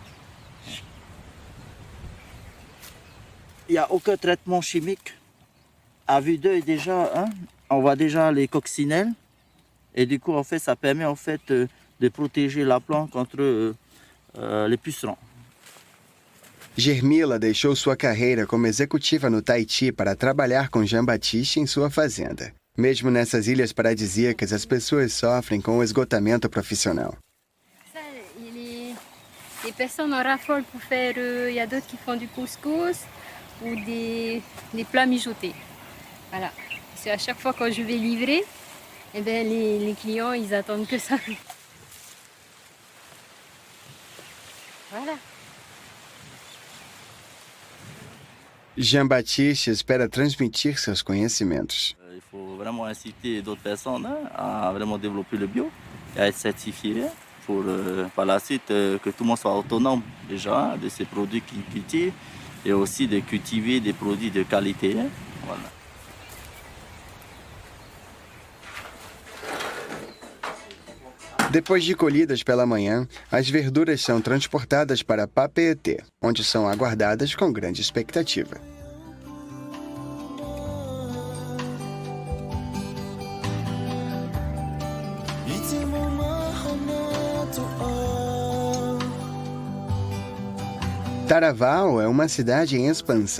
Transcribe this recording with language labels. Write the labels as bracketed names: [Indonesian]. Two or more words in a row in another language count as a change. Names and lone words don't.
[French] Il n'y a aucun traitement chimique. À vue d'œil déjà, hein, on voit déjà les coccinelles. Et du coup, en fait, ça permet en fait, de protéger la plante contre les pucerons. [Portuguese] Germila deixou sua carreira como executiva no Tahiti para trabalhar com Jean Baptiste em sua fazenda. Mesmo nessas ilhas paradisíacas, as pessoas sofrem com o esgotamento profissional. [French] Les personnes en raffolent pour faire, il y a d'autres qui font du couscous ou des plats mijotés. Voilà. Parce qu'à chaque fois quand je vais livrer, eh ben, les clients, ils attendent que ça. Voilà. [Portuguese] Jean-Baptiste espera transmitir seus conhecimentos. [French] Il faut vraiment inciter d'autres personnes à vraiment développer le bio et à être certifié pour par la suite que tout le monde soit autonome déjà de ces produits qu'ils cultivent et aussi de cultiver des produits de qualité. Voilà. [Portuguese] Depois de colhidas pela manhã, as verduras são transportadas para Papeete, onde são aguardadas com grande expectativa. Taravao é uma cidade em expansão.